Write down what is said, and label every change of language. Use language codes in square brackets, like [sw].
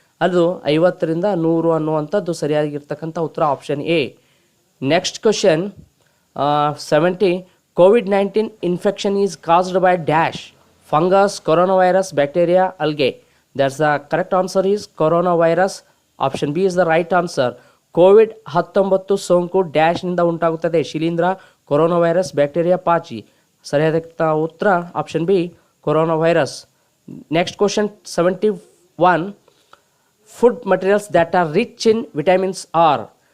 [kn] ಅದು 50ರಿಂದ 100 ಅನ್ನುವಂಥದ್ದು ಸರಿಯಾಗಿರ್ತಕ್ಕಂಥ ಉತ್ತರ option A. [en] Next question 70, COVID-19 infection is caused by dash, fungus, coronavirus, bacteria, algae. That's the correct answer is coronavirus. Option B is the right answer. [kn] COVID-19 ಸೋಂಕು ಡ್ಯಾಶ್ನಿಂದ ಉಂಟಾಗುತ್ತದೆ. ಶಿಲೀಂಧ್ರ, corona virus, bacteria, ಪಾಚಿ. ಸರಿಯಾದ ಉತ್ತರ option B, corona virus. [en] Next question 71, food materials that are rich in vitamins are.